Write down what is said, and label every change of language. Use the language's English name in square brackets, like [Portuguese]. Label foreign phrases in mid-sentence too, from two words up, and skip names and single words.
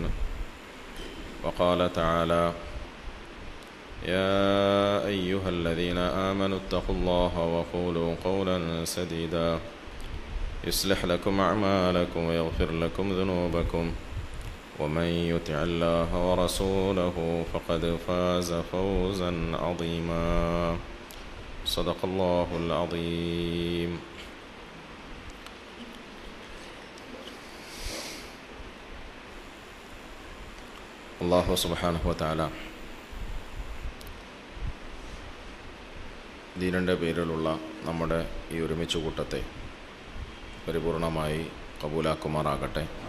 [Arabic] وقال تعالى: يا أيها الذين آمنوا اتقوا الله وقولوا قولا سديدا يصلح لكم أعمالكم ويغفر لكم ذنوبكم ومن يطع الله ورسوله فقد فاز فوزا عظيما. صدق الله العظيم. الله سبحانه وتعالى [Malayalam] ദീനിൻ്റെ പേരിലുള്ള നമ്മുടെ ഈ ഒരുമിച്ച് കൂട്ടത്തെ പരിപൂർണമായി കബൂലാക്കുമാറാകട്ടെ.